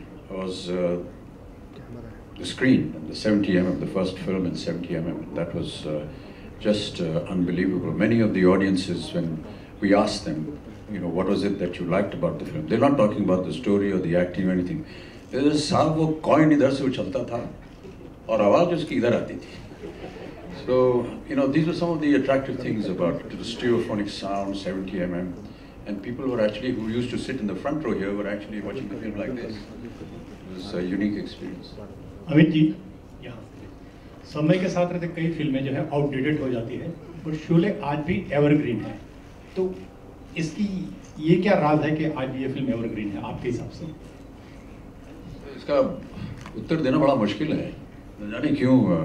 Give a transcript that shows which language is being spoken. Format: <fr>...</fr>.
<en>was the screen, the 70 mm, the first film in 70 mm. That was just unbelievable. Many of the audiences, when we asked them, you know, what was it that you liked about the film, they're not talking about the story or the acting or anything.</en> <hi>साहब वो coin इधर से उछलता था और आवाज़ उसकी इधर आती थी.</hi> <en>So, you know, these were some of the attractive things about the stereophonic sound, 70 mm, and people were actually, who used to sit in the front row here, were actually watching the film like this. It was a unique experience.</en> <hi>Amit ji, यहाँ समय के साथ रहते कई फिल्में जो है outdated हो जाती है, और शोले आज भी एवरग्रीन है. तो इसकी ये क्या राज है कि आज भी ये फिल्म एवरग्रीन है आपके हिसाब से? इसका उत्तर देना बड़ा मुश्किल है, न जाने क्यों.</hi>